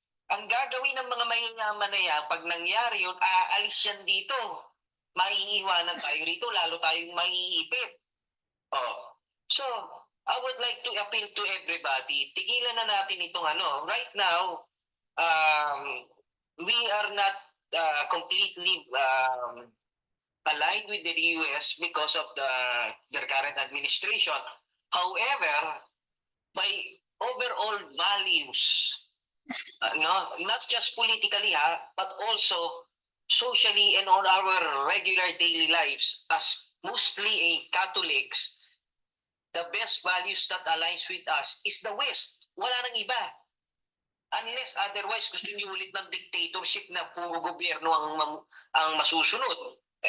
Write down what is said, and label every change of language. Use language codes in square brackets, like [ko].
[tl] Ang gagawin ng mga mayayaman na yan, pag nangyari yun, aalis yan dito. Maiiwanan tayo rito, lalo tayong maiipit. [en] So, I would like to appeal to everybody, [tl] tigilan na natin itong [en] right now, we are not completely aligned with the US because of their current administration. However, by overall values, not just politically but also socially and on our regular daily lives as mostly Catholics, the best values that aligns with us is the West. [tl] Wala nang iba. [en] Unless otherwise [tl] gusto niyo ulit ng dictatorship na puro gobyerno ang masusunod.